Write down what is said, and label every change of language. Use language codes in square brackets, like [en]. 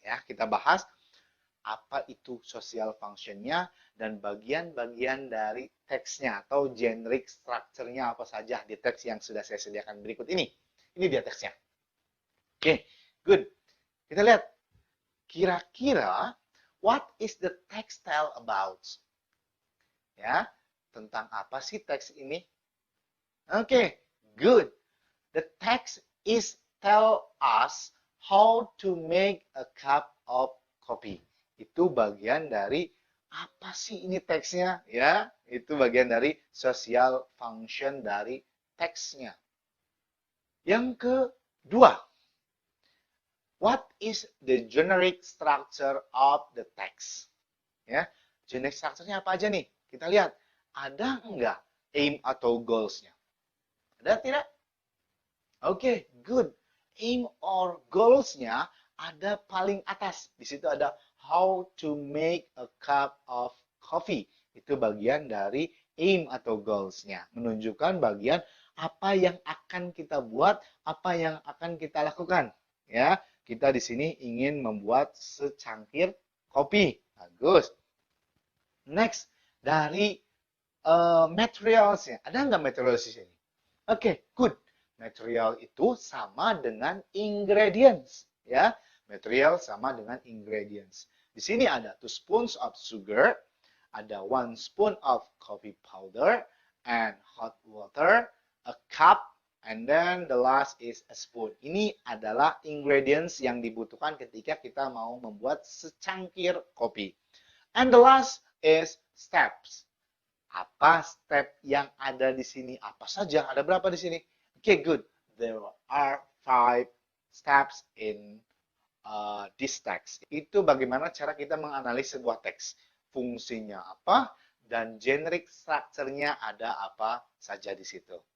[id] Ya, kita bahas apa itu social function-nya dan bagian-bagian dari teksnya atau generic structure-nya apa saja di teks yang sudah saya sediakan berikut ini. Ini dia teksnya. [en] Oke, good. [id] Kita lihat. Kira-kira [en] what is the text tell about? [id] Ya, tentang apa sih teks ini? [en] Oke, good. The text is tell us how to make a cup of coffee. [id] Itu bagian dari apa sih ini teksnya? Ya, itu bagian dari social function dari teksnya. Yang kedua, [en] what is the generic structure of the text? [id] Ya, generic structure-nya apa aja nih? Kita lihat, ada enggak aim atau goals-nya? Ada tidak? [en] Oke, good. [id] Aim or goals-nya ada paling atas. Di situ ada [en] how to make a cup of coffee. [id] Itu bagian dari aim atau goals-nya. Menunjukkan bagian apa yang akan kita buat, apa yang akan kita lakukan. Ya, kita di sini ingin membuat secangkir kopi. Bagus. [en] Next, [id] dari materials-nya. Ada nggak materials di sini? [en] Oke, good. [id] Material itu sama dengan ingredients, ya. Material sama dengan ingredients. Di sini ada [en] 2 spoons of sugar, ada 1 spoon of coffee powder, and hot water, a cup, and then the last is a spoon. [id] Ini adalah ingredients yang dibutuhkan ketika kita mau membuat secangkir kopi. [en] And the last is steps. [id] Apa step yang ada di sini? Apa saja? Ada berapa di sini? [en] Okay, good. There are 5 steps in this text. [id] Itu bagaimana cara kita menganalisis sebuah teks. Fungsinya apa dan generic structure-nya ada apa saja di situ.